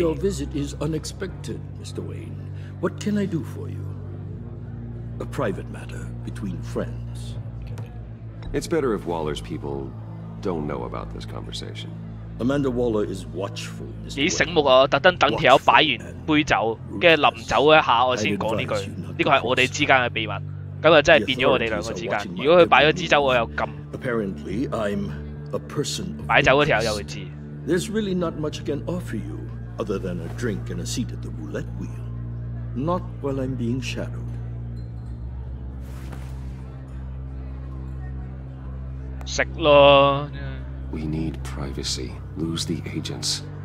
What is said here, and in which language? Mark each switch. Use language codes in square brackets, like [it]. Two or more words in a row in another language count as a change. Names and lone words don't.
[en] Your visit is unexpected, Mr. Wayne. What can I do for you? A private matter between friends. It's better if Waller's people don't know about this conversation. Amanda Waller is watchful. [yue] 幾醒目啊！特登等條友擺完杯酒，跟住臨走一下我先講呢句，呢個係我哋之間嘅秘密。咁啊，真係變咗我哋兩個之間。如果佢擺咗支酒，我又撳。 [en] Apparently, I'm a person. [yue] 擺酒嗰條友就會知。 [en] There's really not much I can offer you other than a drink and a seat at the roulette wheel. Not while I'm being shadowed. [yue] 食咯。 [en] We need privacy. Lose the agents.